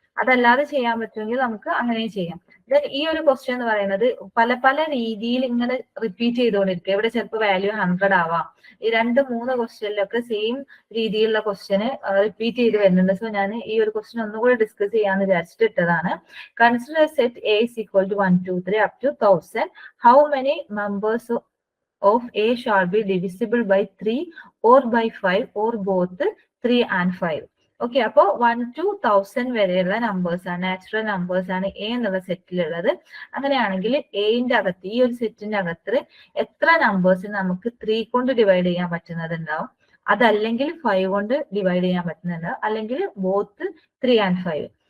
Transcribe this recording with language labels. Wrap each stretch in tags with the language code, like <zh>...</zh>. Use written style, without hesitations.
<ml>അതല്ലാതെ ചെയ്യാൻ പറ്റുമെങ്കിൽ നമുക്ക് അങ്ങനെ ചെയ്യാം. ദെൻ ഈ ഒരു ക്വസ്റ്റ്യൻ എന്ന് പറയുന്നത് പല പല രീതിയിൽ ഇങ്ങനെ റിപ്പീറ്റ് ചെയ്തുകൊണ്ടിരിക്കുക. ഇവിടെ ചിലപ്പോൾ വാല്യൂ 100 ആവാം. ഈ 2-3 ക്വസ്റ്റ്യനിലൊക്കെ സെയിം രീതിയിലുള്ള ക്വസ്റ്റ്യന് റിപ്പീറ്റ് ചെയ്ത് വരുന്നുണ്ട്. സോ ഞാൻ ഈ ഒരു ക്വസ്റ്റ്യൻ ഒന്നുകൂടി ഡിസ്കസ് ചെയ്യാന്ന് വിചാരിച്ചിട്ട് ഇട്ടതാണ്.</ml> <en>Consider set A is equal to 1, 2, 3 up to 1000. How many members of A shall be divisible by 3 or by 5 or both 3 and 5?</en> <ml>Okay, അപ്പോ 1 to 1000 വരെയുള്ള നമ്പേഴ്സ് ആണ്, നാച്ചുറൽ നമ്പേഴ്സ് ആണ് എ എന്നുള്ള സെറ്റിലുള്ളത്. അങ്ങനെയാണെങ്കിൽ എന്റെ അകത്ത്, ഈ ഒരു സെറ്റിന്റെ അകത്ത് എത്ര നമ്പേഴ്സ് നമുക്ക് 3 കൊണ്ട് ഡിവൈഡ് ചെയ്യാൻ പറ്റുന്നതുണ്ടാവും, അതല്ലെങ്കിൽ 5 കൊണ്ട് ഡിവൈഡ് ചെയ്യാൻ പറ്റുന്നുണ്ടാവും, അല്ലെങ്കിൽ ബോത്ത്</ml> <en>3 and 5.</en>